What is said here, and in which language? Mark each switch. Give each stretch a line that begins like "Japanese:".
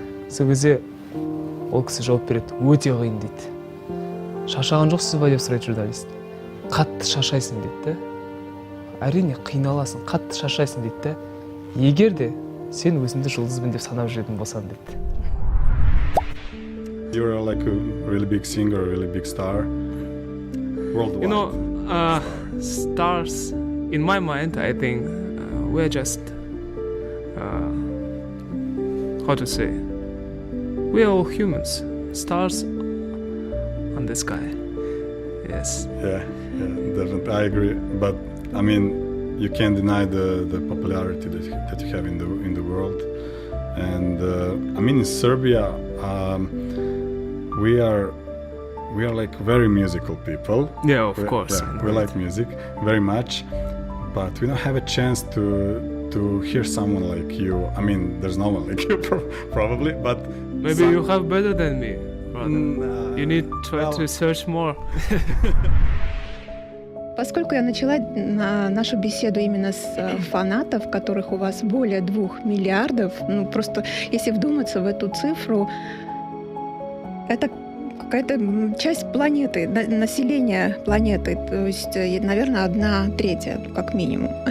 Kazakh: Сол кезде ол кісі жауап береді, өте қиын дейді. Шаршаған жоқсыз ба деп сұрайды журналист. Қатты шаршайсың дейді да. Әрине қиналасың, қатты шаршайсың дейді да. Егер де сен өзіңді жұлдызбын деп санап жүретін болсаң дейді.
English: You're like a really big singer, a really big star worldwide. You know, stars, in my mind, I think we're just, how to say, we're all humans, stars on the sky. Yes. Yeah, definitely, I agree. But I mean, you can't deny the popularity that you have in the world. And I mean, in Serbia, we are like very musical people. Yeah, of course. Yeah, we like music very much, but we don't have a chance to hear someone like you. I mean, there's no one like you probably, but maybe you have better than me, brother. You need to try to search more.
Russian: Поскольку я начала нашу беседу именно с фанатов, которых у вас более 2 миллиардов, ну просто если вдуматься в эту цифру, это какая-то часть планеты, населения планеты, то есть, наверное, 1/3, как минимум.